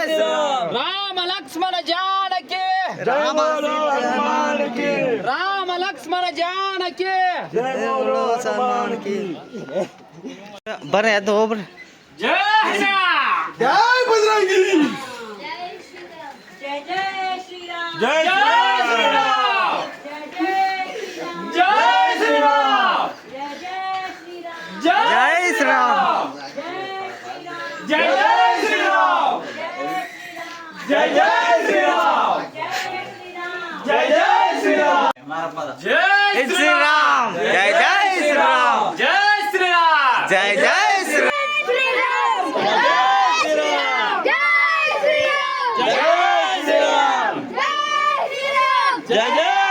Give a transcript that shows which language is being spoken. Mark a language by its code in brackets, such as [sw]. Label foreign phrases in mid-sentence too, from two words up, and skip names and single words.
[kn] ರಾಮ ಲಕ್ಷ್ಮಣ ಜಾನಕಿ ರಾಮ ರಾಮ ಲಕ್ಷ್ಮಣ ಜಾನಕಿ ಸಲ್ಮಾನ್ ಕಿ ಬರ್ರಿ ಅದು ಹೋಗ್ರಿ [hi] जय श्रीराम जय बजरंगी जय जय श्री राम ಜೈ जय श्रीराम जय जय श्री राम जय श्रीराम जय जय श्री राम जय श्रीराम जय ಜೈ श्री राम ಶ್ರೀರಾಮ್ जय जय श्री राम जय श्रीराम जय श्रीराम जय जय श्रीराम जय श्रीराम जय जय श्रीराम जय श्रीराम जय